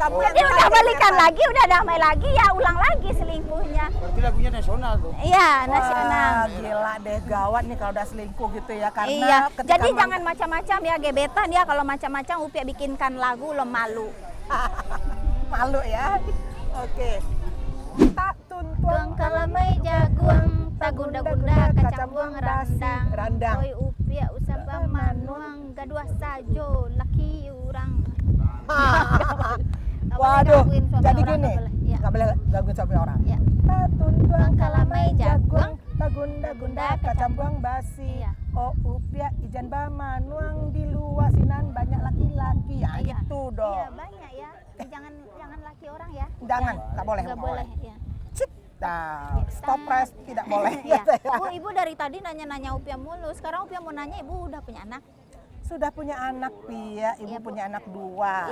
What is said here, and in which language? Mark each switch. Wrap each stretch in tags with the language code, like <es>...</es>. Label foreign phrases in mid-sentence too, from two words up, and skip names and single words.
<id>Jadi udah balikan lagi, udah damai lagi, ya ulang lagi selingkuhnya. Berarti lagunya nasional tuh. Iya, nasional. Wah, gila deh, gawat nih kalau udah selingkuh gitu ya. Karena Iya, ketika jadi jangan macam-macam ya, gebetan ya. Kalau macam-macam Upia bikinkan lagu lo malu. malu ya. Oke.</id> <min>Tak Tuang tuntuang kalamai jagung, tagunda-gunda kacang buang randang. Randang. Oi Upia usaba manuang, gadua sajo laki urang.</min> <id>Nggak boleh Waduh, gangguin suami jadi orang, gini, nggak boleh. Ya. nggak boleh gangguin suami orang. Ya.</id> <min>Tuntuang kalamai jagung, tagunda-gunda kacang buang basi.</min> <id>Iya.</id> <min>Oh upia ijan bama nuang di luasinan banyak laki-laki.</min> <id>Ya Iya. gitu dong. Iya, banyak ya. Jangan laki orang ya. Jangan, nggak boleh. Nggak boleh, ya. Cip. Nah,</id> <en>stop press</en> <id>tidak boleh. Iya. gitu ya. Bu, Ibu dari tadi nanya-nanya Upia mulu. Sekarang Upia mau nanya, Ibu udah punya anak? Sudah punya anak Pia, ibu Iya, Bu. punya anak 2.</id>